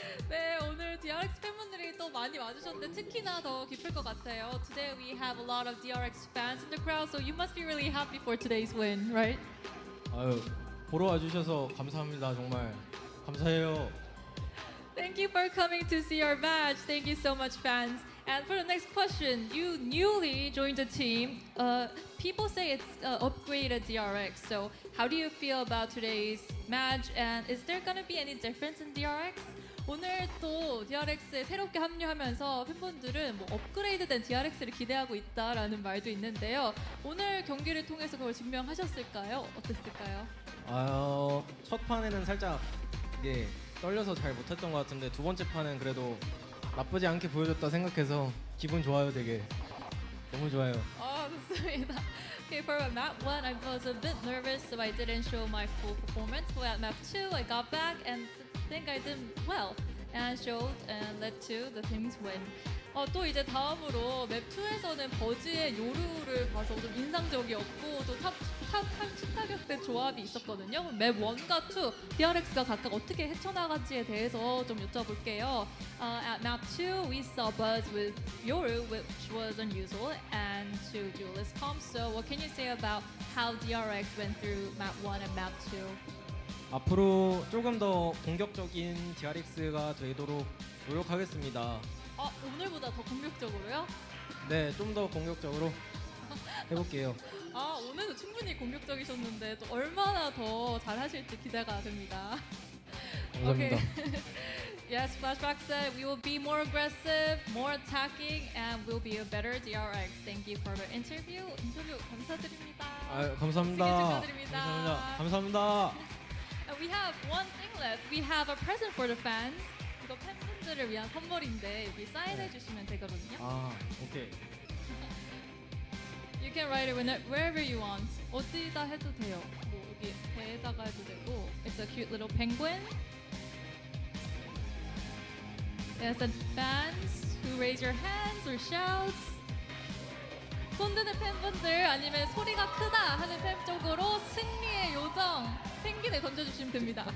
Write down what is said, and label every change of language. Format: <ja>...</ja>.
<ko>네, 오늘 DRX 팬분들이 또 많이 와주셨는데 특히나 더 깊을 것 같아요.</ko> <en>Today we have a lot of DRX fans in the crowd, so you must be really happy for today's win, right?</en> <ko>아유, 보러 와주셔서 감사합니다. 정말 감사해요.</ko> <en>Thank you for coming to see our match. Thank you so much, fans. And for the next question, you newly joined the team. People say it's upgraded DRX. So how do you feel about today's match? And is there gonna be any difference in DRX?</en> <ko>오늘 또 DRX에 새롭게 합류하면서 팬분들은 뭐 업그레이드된 DRX를 기대하고 있다라는 말도 있는데요. 오늘 경기를 통해서 그걸 증명하셨을까요? 어땠을까요? 첫 판에는 살짝 이게 떨려서 잘 못했던 것 같은데 두 번째 판은 그래도 나쁘지 않게 보여줬다 생각해서 기분 좋아요, 되게. 너무 좋아요. 좋습니다.</ko> <en>Okay, for map 1, I was a bit nervous, so I didn't show my full performance. But at map 2, I got back and think I did well and showed and led to the team's win.</en> <ko>또 이제 다음으로 맵 2에서는 버즈의 요루를 봐서 좀 인상적이었고 또 탑 타격대 조합이 있었거든요. 맵 1과 2, DRX가 각각 어떻게 헤쳐나갈지에 대해서 좀 여쭤볼게요.</ko> <en>At map 2, we saw Buzz with Yoru, which was unusual, and 2 duelist comps. So what can you say about how DRX went through map 1 and map 2?</en> <ko>앞으로 조금 더 공격적인 DRX가 되도록 노력하겠습니다. 오늘보다 더 공격적으로요? 네, 좀 더 공격적으로 해볼게요. 오늘도 충분히 공격적이셨는데 또 얼마나 더 잘하실지 기대가 됩니다. 감사합니다.</ko> <en>Okay. Yes, Flashback said we will be more aggressive, more attacking, and we'll be a better DRX. Thank you for the interview.</en> <ko>인터뷰 감사드립니다. 감사합니다. 축하드립니다. 감사합니다.</ko> <en>We have one thing left. We have a present for the fans.</en> <ko>이거 팬분들을 위한 선물인데 여기 사인해 주시면 되거든요. 오케이.</ko> <en>You can write it wherever you want.</en> <ko>어디다 해도 돼요. 뭐 여기 배에다가 해도 되고.</ko> <en>It's a cute little penguin. Yes, and fans who raise your hands or shouts.</en> <ko>손 드는 팬분들 아니면 소리가 크다 하는 팬 쪽으로 승리의 요정 펭귄을 던져주시면 됩니다.</ko>